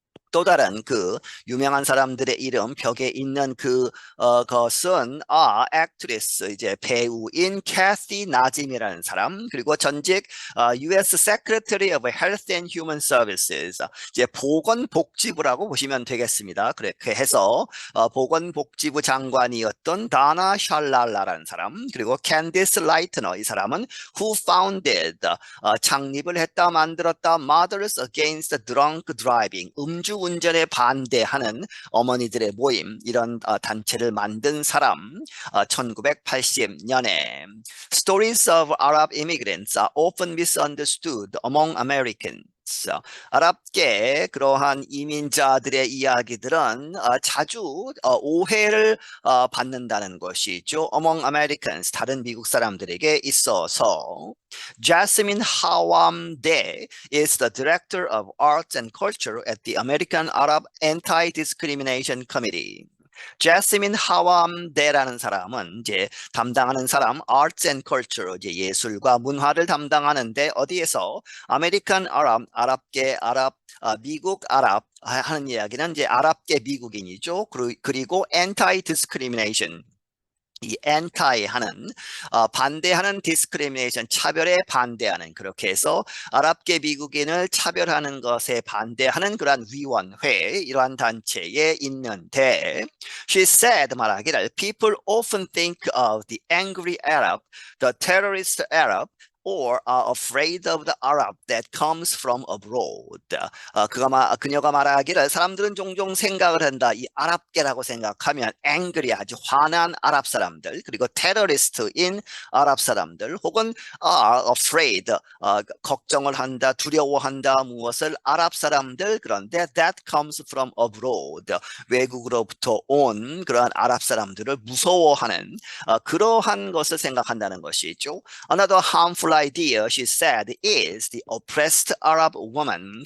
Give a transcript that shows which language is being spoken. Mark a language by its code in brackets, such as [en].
[ko] 또 다른 그 유명한 사람들의 이름 벽에 있는 것은 액트리스 이제 배우인 캐시 나짐이라는 사람 그리고 전직 U.S. [en] Secretary of Health and Human Services [ko] 이제 보건복지부라고 보시면 되겠습니다. 그렇게 해서 보건복지부 장관이었던 다나 샬랄라라는 사람 그리고 캔디스 라이트너 이 사람은 [en] who founded [ko] 창립을 했다 만들었다 Mothers Against Drunk Driving 운전에 반대하는 어머니들의 모임 이런 단체를 만든 사람 1980년에 [en] Stories of Arab immigrants are often misunderstood among Americans. [ko] 아랍계 그러한 이민자들의 이야기들은 자주 오해를 받는다는 것이죠. [en] Among Americans, [ko] 다른 미국 사람들에게 있어서 [en] Jasmine Hawamde is the Director of Arts and Culture at the American Arab Anti-Discrimination Committee. [ko] 제스민 하왑데라는 사람은 이제 담당하는 사람 Arts and Culture 이제 예술과 문화를 담당하는데 어디에서 아메리칸 아랍계 미국 아랍 하는 이야기는 이제 아랍계 미국인이죠. 그리고 Anti-Discrimination 이 anti 하는 반대하는 discrimination 차별에 반대하는 그렇게 해서 아랍계 미국인을 차별하는 것에 반대하는 그러한 위원회 이러한 단체에 있는데 [en] she said [ko] 말하기를 [en] people often think of the angry Arab, the terrorist Arab or are afraid of the Arab that comes from abroad. [ko] 그녀가 말하기를 사람들은 종종 생각을 한다. 이 아랍계라고 생각하면 angry 아주 화난 아랍 사람들 그리고 terrorist인 아랍 사람들 혹은 [en] are afraid [ko] 걱정을 한다 두려워한다 무엇을 아랍 사람들 그런데 [en] that comes from abroad [ko] 외국으로부터 온 그러한 아랍 사람들을 무서워하는 그러한 것을 생각한다는 것이죠. [en] Another harmful idea, she said, is the oppressed Arab woman.